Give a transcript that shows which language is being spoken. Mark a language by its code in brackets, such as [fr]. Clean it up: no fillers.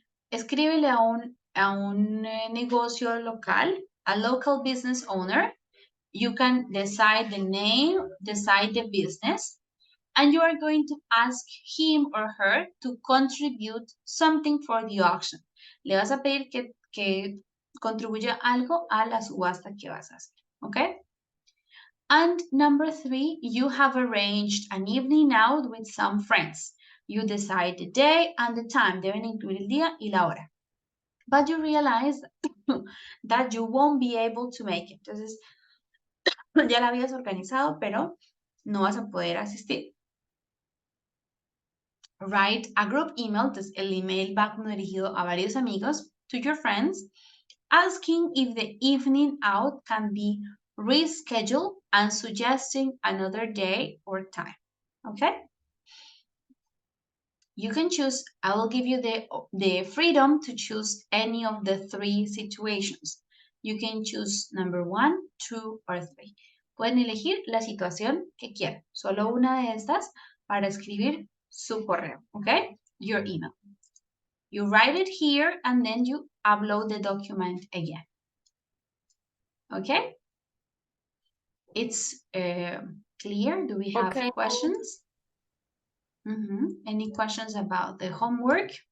[es] Escríbele a un negocio local, [en] a local business owner. You can decide the name, decide the business, and you are going to ask him or her to contribute something for the auction. [es] Le vas a pedir que contribuya algo a la subasta que vas a hacer, ¿ok? [en] And number 3, you have arranged an evening out with some friends. You decide the day and the time. [es] Deben incluir el día y la hora. [en] But you realize that you won't be able to make it. [es] Entonces, ya la habías organizado, pero no vas a poder asistir. [en] Write a group email, [es] entonces el email va como dirigido a varios amigos, [en] to your friends, asking if the evening out can be rescheduled and suggesting another day or time. Okay? You can choose, I will give you the freedom to choose any of the 3 situations. You can choose number 1, 2, or 3. [es] Pueden elegir la situación que quieran. Solo una de estas para escribir su correo, okay? [en] Your email. You write it here and then you upload the document again. Okay? It's clear? Do we have questions? Any questions about the homework?